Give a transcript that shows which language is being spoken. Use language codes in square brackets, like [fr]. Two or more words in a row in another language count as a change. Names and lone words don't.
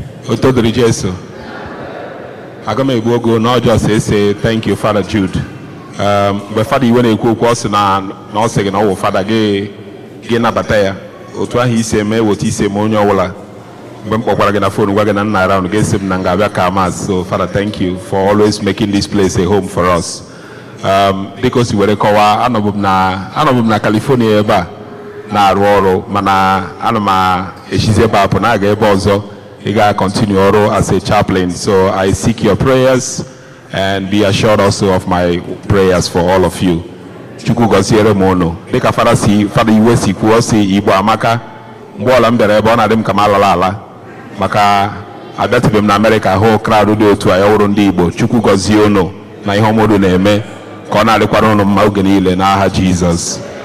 [ig] Oto dịrị Jesu. Aga m egbu ogo na ọjọọ sị ese, [en] "Thank you, Father Jude." [ig] Um, mgbe Father Iwe na-ekwu okwu, ọ sị na, na ọ sị gị na ọ wụ Father gị, gị nabata ya. Otu ahụ isi eme, otu isi eme onye ọbụla. Mgbe m kpọkwara gị na phone, gwa gị na nna around, gị sị m na m ga-abịa ka mass. [en] So, Father, thank you for always making this place a home for us. [ig] Um, dịka o si were kọwaa, anọbụ m na, anọbụ m na California ebe a na-arụ ọrụ, mana ana m a-, echizi ebe a pụ na-aga ebe ọzọ. Ị ga-continue ọrụ [en] as a chaplain. So I seek your prayers and be assured also of my prayers for all of you. [ig] Chukwu gọziere m unu. Dịka Fada si, Fada Iwe si kwuo, si Igbo amaka. Mgbe ọla m bịara ebe, ọ na-adị m ka m alala ala. Maka abịatụbe m na Amerịka hụ crowd dị otu a, ya wụrụ ndị Igbo. Chukwu gọzie unu na ihe ọma unu na-eme, ka ọ na-adịkwara unu mma oge niile n'aha Jizọs.